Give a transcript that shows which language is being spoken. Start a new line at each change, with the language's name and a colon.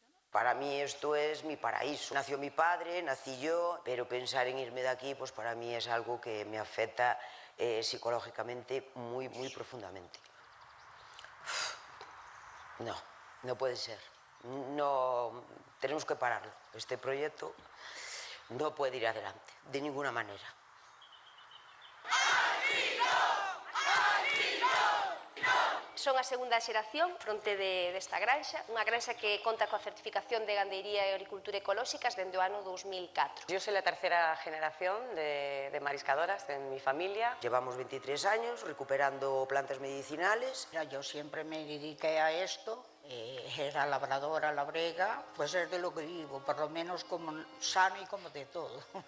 Spanish: Para mí esto es mi paraíso. Nació mi padre, nací yo, pero pensar en irme de aquí, pues para mí es algo que me afecta psicológicamente muy profundamente. No puede ser. No, tenemos que pararlo. Este proyecto no puede ir adelante, de ninguna manera.
Galician: Son a segunda xeración fronte desta granxa, unha granxa que conta coa certificación de gandeiría e agricultura ecolóxicas dende o ano 2004.
Spanish: Yo soy la tercera generación de mariscadoras en mi familia. Llevamos 23 años recuperando plantas medicinales. Yo siempre me dediqué a esto, era labradora, labrega, pues es de lo que vivo, por lo menos como sano y como de todo.